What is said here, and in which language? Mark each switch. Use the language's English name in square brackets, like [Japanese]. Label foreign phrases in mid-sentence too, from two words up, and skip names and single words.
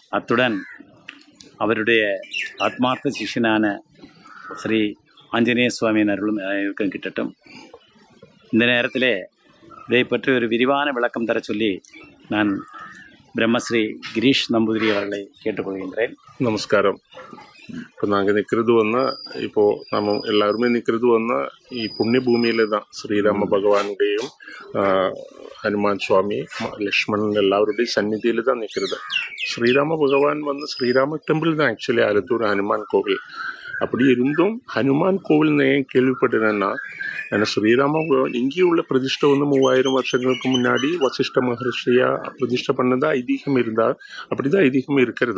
[Tamil] அத்துடன் அவருடைய ஆத்மார்த்த சிஷ்யனான ஸ்ரீ ஆஞ்சநேய சுவாமியின் அருளும் அனைவருக்கும் கிட்டட்டும். இந்த நேரத்தில் இதை பற்றி ஒரு விரிவான விளக்கம் தர சொல்லி நான் பிரம்மஸ்ரீ கிரீஷ் நம்பூதிரி அவர்களை கேட்டுக்கொள்கின்றேன். நமஸ்காரம். இப்போ நாங்கள் நிற்கிறது நம்ம எல்லாருமே நிற்கிறது [Malayalam] ഈ പുണ്യഭൂമിയിൽ [Tamil] தான் [Malayalam] ശ്രീരാമ ഭഗവാനുടെയും ഹനുമാൻ സ്വാമി ലക്ഷ്മണൻ എല്ലാവരുടെയും സന്നിധിയിൽ [Tamil] தான் நிற்கிறது. ஸ்ரீராம பகவான் ஸ்ரீராம டெம்பிள் தான் ஆக்சுவலி ஆலத்தூர் ஹனுமான் கோவில். அப்படி இருந்தும் ஹனுமான் கோவில் ஏன் கேள்விப்பட்டேன்னா, ஏன்னா ஸ்ரீராம பகவான் இங்கே உள்ள பிரதிஷ்டை 3000 வருஷங்களுக்கு முன்னாடி வசிஷ்ட மகர்ஷியா பிரதிஷ்டை பண்ணதா ஐதீகம் இருந்தா, அப்படிதான் ஐதீகம் இருக்கிறதா.